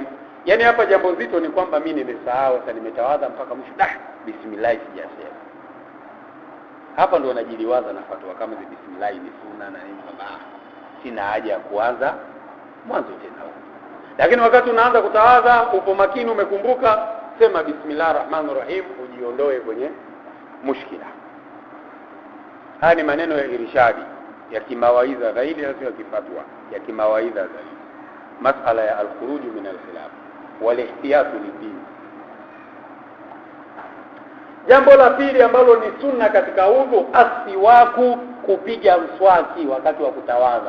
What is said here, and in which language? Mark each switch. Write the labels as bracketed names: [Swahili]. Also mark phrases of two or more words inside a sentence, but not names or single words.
[Swahili] Yaani hapa jambo zito ni kwamba mimi nimesahau, sasa nimetawadha mpaka mwisho bismillah sijasema. Hapa ndo najiliwaza na fatwa kama bismillah ni sunna na nini, kama sina haja ya kuanza mwanzo tena. Lakini wakati unaanza kutawadha upo makini, umekumbuka, sema [Arabic] بسم الله الرحمن الرحيم, [Swahili] ujiondoe kwenye mushkila. Haya ni maneno ya irshadi ya kimawaidha zaidi, sio ya kifatwa, ya kimawaidha zaidi. Masala ya [Arabic] الخروج من الخلاف والاحتياط للدين. [Swahili] Jambo la pili ambalo ni sunna katika udhu, asiwaku, kupiga mswaki wakati wa kutawadha.